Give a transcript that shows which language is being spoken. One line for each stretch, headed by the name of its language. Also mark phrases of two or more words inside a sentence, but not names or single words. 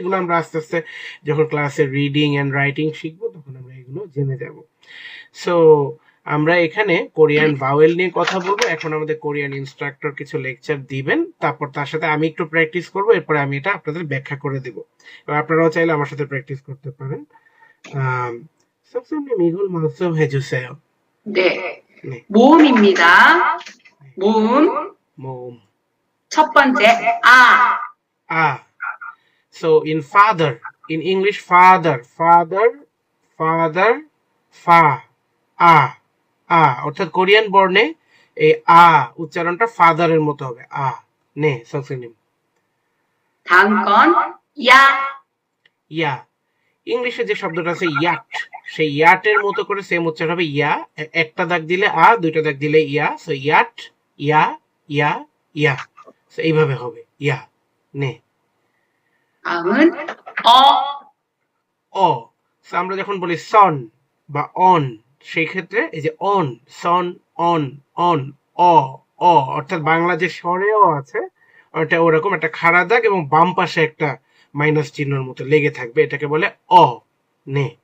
Bangla: এগুলো আমরা আস্তে আস্তে যখন ক্লাসে
English: reading and writing
Bangla: শিখবো তখন আমরা এগুলো জেনে যাব। সো আমরা এখানে
English: Korean vowel
Bangla: নিয়ে কথা বলবো। এখন আমাদের কোরিয়ান ইনস্ট্রাক্টর কিছু লেকচার দিবেন, তারপর তার সাথে আমি একটু প্র্যাকটিস করবো, এরপরে আমি এটা আপনাদের ব্যাখ্যা করে দেব। এবার আপনারাও চাইলে আমার সাথে প্র্যাকটিস করতে পারেন।
Korean: 선생님 이걸 말씀해 주세요. 네. 네. 모음입니다. 모음. 모음. 첫 번째, 아.
English: Ah. So in father, in English father, fa, a,
Bangla: অর্থাৎ কোরিয়ান বর্ণে এই আ উচ্চারণটা ফাদারের মতো হবে।
Korean: 네 선생님. 다음 건, 야.
Bangla: ইয়া, ইংলিশে যে শব্দটা আছে ইয়াট, সেই ইয়াটের মতো করে সেম উচ্চারণ হবে ইয়া। একটা দাগ দিলে আ, দুইটা দাগ দিলে ইয়া। সো ইয়াট, ইয়া, ইয়া, ইয়া। সো এইভাবে হবে ইয়া, নে।
Korean: 다음은, 어.
Bangla: অ, সো আমরা যখন বলি সন বা অন, সেই ক্ষেত্রে এই যে অন, সন, অন, অন, অ, অ, অর্থাৎ বাংলা যে স্বরেও আছে ওটা ওরকম একটা খাড়া দাগ এবং বাম পাশে একটা মাইনাস চিহ্নের মতো লেগে থাকবে, এটাকে বলে অ, নে।